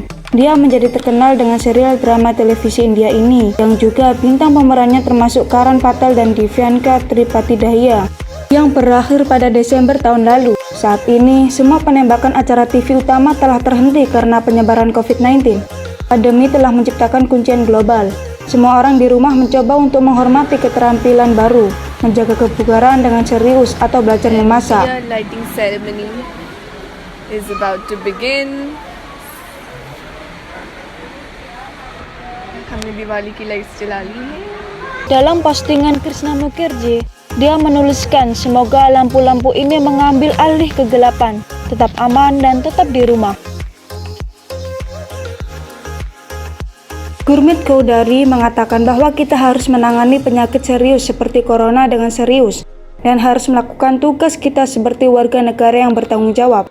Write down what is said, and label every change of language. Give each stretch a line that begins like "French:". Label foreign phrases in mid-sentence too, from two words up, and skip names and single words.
Indonesian: Dia menjadi terkenal dengan serial drama televisi India ini, yang juga bintang pemerannya termasuk Karan Patel dan Divyanka Tripathi Dahiya, yang berakhir pada Desember tahun lalu. Saat ini, semua penembakan acara TV utama telah terhenti karena penyebaran COVID-19. Pandemi telah menciptakan kuncian global. Semua orang di rumah mencoba untuk menghormati keterampilan baru, menjaga kebugaran dengan serius atau belajar memasak.
English: The lighting ceremony is about to begin.
Hindi: हमने दिवाली की लाइट्स जला ली है.
Indonesian: Dalam postingan Krishna Mukherjee, dia menuliskan semoga lampu-lampu ini mengambil alih kegelapan, tetap aman dan tetap di rumah. Gurmeet Choudhary mengatakan bahwa kita harus menangani penyakit serius seperti corona dengan serius dan harus melakukan tugas kita seperti warga negara yang bertanggung jawab.